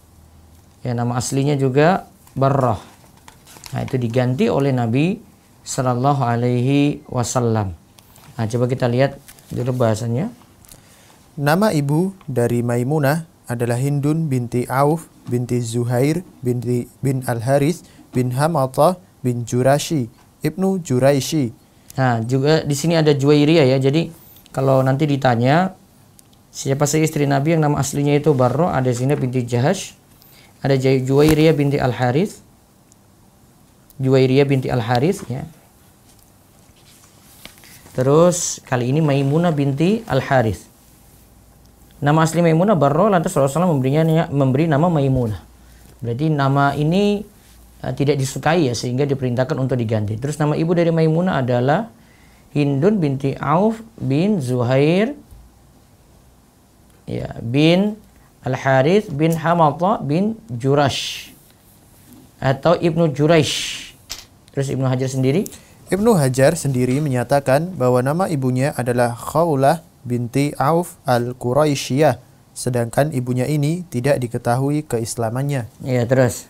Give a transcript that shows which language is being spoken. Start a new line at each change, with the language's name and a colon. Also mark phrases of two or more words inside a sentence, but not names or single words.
Indonesian: Ya, nama aslinya juga Barrah. Nah, itu diganti oleh Nabi
Arabic: صلى الله عليه وسلم.
Indonesian: Nah, coba kita lihat dulu bahasanya. Nama ibu dari Maimunah adalah Hindun binti Auf binti Zuhair bin Al-Harith bin Hamatah bin Jurashi ibnu Juraishi. Nah, juga di sini ada Juwairiyah ya. Jadi kalau nanti ditanya siapa sih istri Nabi yang nama aslinya itu Barrah, ada Zainab binti Jahash, ada Juwairiyah binti Al-Harith. Juwairiyah binti Al-Harith ya. Terus kali ini Maimunah binti Al-Harith. Nama asli Maimunah Barrah, lantas Rasulullah memberi nama Maimunah. Berarti nama ini tidak disukai ya, sehingga diperintahkan untuk diganti. Terus nama ibu dari Maimunah adalah Hindun binti Auf bin Zuhair ya, bin Al-Harith bin Hamatah bin Jurash atau Ibnu Juraish. Terus Ibnu Hajar sendiri menyatakan bahwa nama ibunya adalah Khawlah binti Auf al-Quraisyiyah. sedangkan ibunya ini tidak diketahui keislamannya. Ya, terus.